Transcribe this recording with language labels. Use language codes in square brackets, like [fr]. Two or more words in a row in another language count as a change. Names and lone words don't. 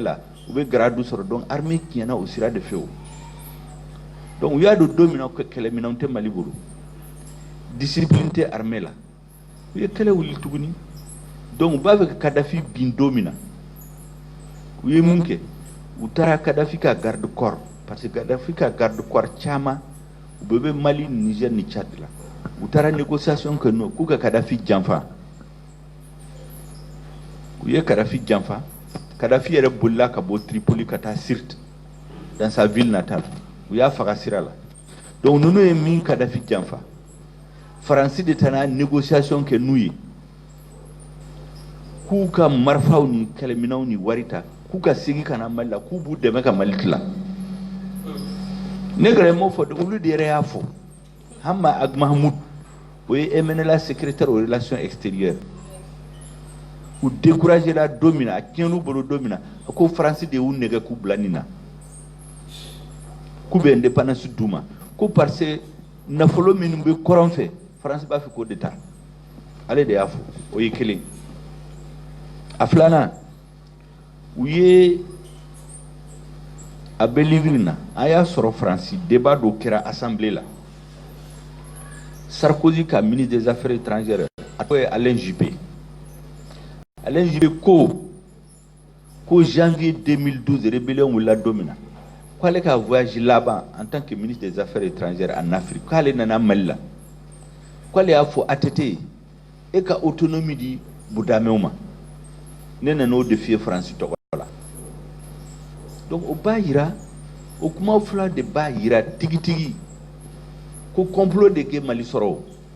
[bm] la u bɛ grade sɔrɔ [fr] donc armée [bm] tiɲɛna o sira de fɛ o donc u y'a dɔn don min na ko kɛlɛminɛnw tɛ Mali bolo discipline tɛ armée la u ye kɛlɛ wuli tuguni donc u b'a fɛ ka Kadhafi bin don min na u ye mun kɛ u taara Kadhafi ka [fr] garde corps parce que [bm] Kadhafi ka [fr] garde corps [bm] caman u bɛɛ bɛ Mali Niger ni Tchad la u taara négociation kɛ n'o k'u ka Kadhafi janfa u ye Kadhafi janfa Kadhafi yɛrɛ bolila ka bɔ Tripoli ka taa Sirte [fr] dans sa ville natale [bm] u y'a faga sira la donc ninnu ye min Kadhafi janfa Faransi de taara négociation kɛ n'u ye k'u ka marifaw ni kɛlɛminɛnw ni wari ta k'u ka segin ka na Mali la k'u b'u dɛmɛ ka Mali tila ne gɛrɛ m'o fɔ olu de yɛrɛ y'a fɔ Hama Ag Mahmoud o ye MNLA [fr] secrétaire aux relations extérieures [bm] u découragé la don min na a tiɲɛn'u bolo don min na a ko Faransi de y'u nɛgɛ k'u bila nin na k'u bɛ indépendance d'u ma ko [fr] parce que [bm] nafolo minnu bɛ kɔrɔn fɛ Faransi b'a fɛ k'o de ta ale de y'a fɔ o ye kelen a filanan u ye a bɛ livre na a y'a sɔrɔ Faransi débat dɔ kɛra assemblée la Sarkozy ka [fr] ministre des affaires étrangères [bm] a tɔgɔ ye Alain Juppé ko [fr] janvier 2012 rébellion [bm] wulila don min na k'ale ka voyage laban [fr] en tant que ministre des affaires étrangères en Afrique [bm] k'ale nana Mali la k'ale y'a fɔ ATT e ka autonomie di budamɛw ma ne nana o défier Faransi tɔgɔ la donc o b'a yira o kuma fila de b'a yira tigitigi ko complot de kɛ Mali sɔrɔ o